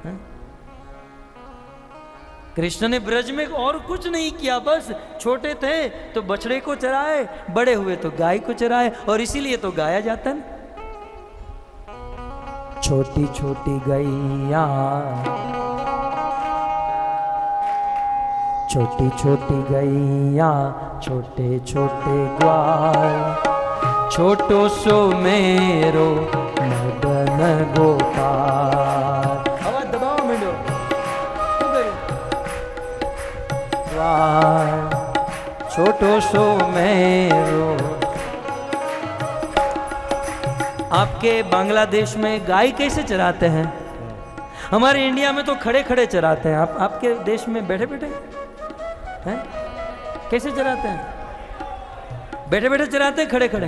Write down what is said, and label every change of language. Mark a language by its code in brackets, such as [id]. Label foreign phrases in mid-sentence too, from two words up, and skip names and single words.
[hi] कृष्ण ने ब्रज में और कुछ नहीं किया, बस छोटे थे तो बछड़े को चराए, बड़े हुए तो गाय को चराए, और इसीलिए तो गाया जाता है। छोटी छोटी गैया, छोटी छोटी गैया, छोटे छोटे ग्वाल, [bra] छोटो सो मेरो मदन गोपाल। [hi] आवाज दबाओ मिलो। [bra] छोटो सो मेरो। [hi] आपके बांग्लादेश में गाय कैसे चराते हैं? हमारे इंडिया में तो खड़े खड़े चराते हैं। आपके देश में बैठे बैठे हैं? कैसे चराते हैं? बैठे बैठे चराते हैं, खड़े खड़े।